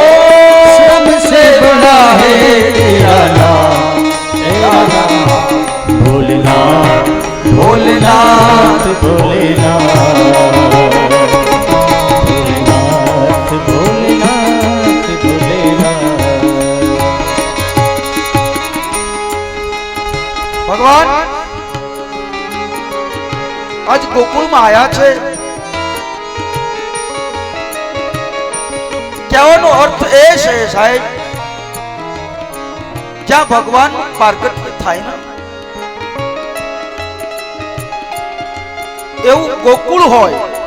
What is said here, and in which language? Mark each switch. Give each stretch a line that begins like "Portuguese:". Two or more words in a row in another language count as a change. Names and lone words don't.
Hindi: सबसे बड़ा है तेरा नाम, तेरा नाम भोलेनाथ, भोलेनाथ, भोलेनाथ, भोलेनाथ, भोलेनाथ, भोलेनाथ.
Gujarati: ભગવાન આજ ગોકુળમાં આયા છે. કહેવાનો અર્થ એ છે સાહેબ, જ્યાં ભગવાન પારગટ્ય થાય ને એવું ગોકુળ હોય.